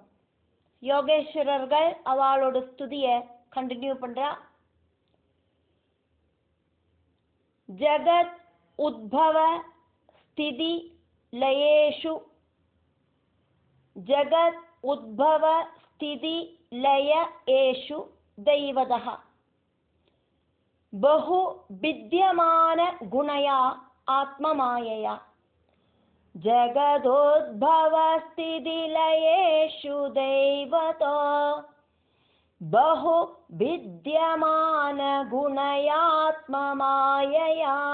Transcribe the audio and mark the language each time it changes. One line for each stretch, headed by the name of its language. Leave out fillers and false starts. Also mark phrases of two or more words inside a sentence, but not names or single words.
Tamil: யோகேஸ்வரர்கள் அவளோட ஸ்துதிய கண்டினியூ பண்றா.
Sanskrit: जगत् उद्भव स्थिति लयेषु जगत् उद्भव स्थिति लय एषु दैवतः बहु विद्यमान गुणया आत्ममायया जगदोद्भव स्थिति लयेषु दैवतो बहु विद्यमान गुणयात्ममायया